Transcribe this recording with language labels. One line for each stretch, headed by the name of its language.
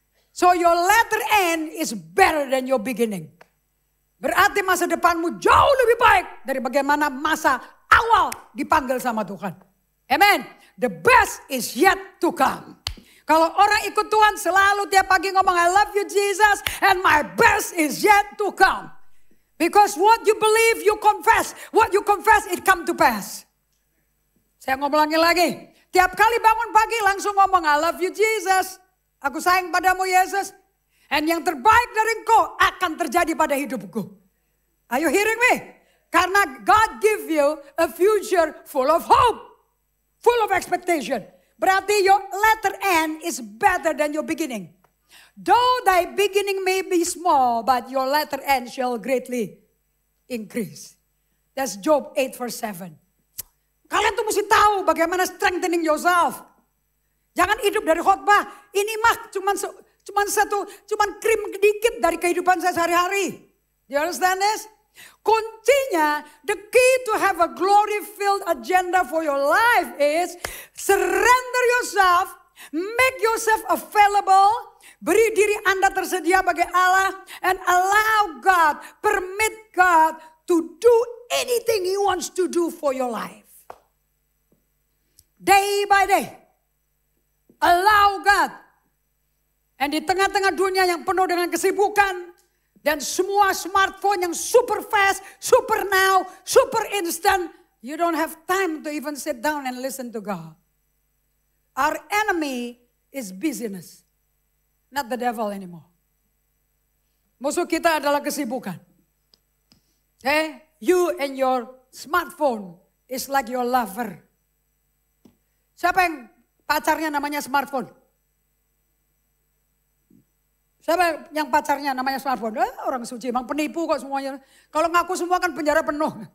English: So your latter end is better than your beginning.
Indonesian: Berarti masa depanmu jauh lebih baik dari bagaimana masa awal dipanggil sama Tuhan.
English: Amen. The best is yet to come.
Indonesian: Kalau orang ikut Tuhan selalu tiap pagi ngomong,
English: I love you Jesus and my best is yet to come. Because what you believe, you confess. What you confess, it come to pass.
Indonesian: Saya ngomong lagi. Tiap kali bangun pagi langsung ngomong,
English: I love you Jesus.
Indonesian: Aku sayang padamu Yesus. And yang terbaik dari engkau akan terjadi pada hidupku.
English: Are you hearing me?
Indonesian: Karena
English: God give you a future full of hope. Full of expectation.
Indonesian: Berarti
English: your latter end is better than your beginning. Though thy beginning may be small, but your latter end shall greatly increase. That's Job 8 verse 7.
Indonesian: Kalian tuh mesti tahu bagaimana
English: strengthening yourself.
Indonesian: Jangan hidup dari khotbah. Ini mah cuman krim sedikit dari kehidupan saya sehari-hari.
English: Do you understand this?
Indonesian: Kuncinya,
English: the key to have a glory-filled agenda for your life is surrender yourself, make yourself available,
Indonesian: beri diri Anda tersedia bagi Allah,
English: and allow God, permit God to do anything He wants to do for your life. Day by day, allow God.
Indonesian: And di tengah-tengah dunia yang penuh dengan kesibukan, dan semua smartphone yang
English: super fast, super now, super instant. You don't have time to even sit down and listen to God. Our enemy is busyness. Not the devil anymore.
Indonesian: Musuh kita adalah kesibukan.
English: Okay? You and your smartphone is like your lover.
Indonesian: Siapa yang pacarnya namanya smartphone? Siapa yang pacarnya namanya smartphone? Orang suci, emang penipu kok semuanya. Kalau ngaku semua kan penjara penuh.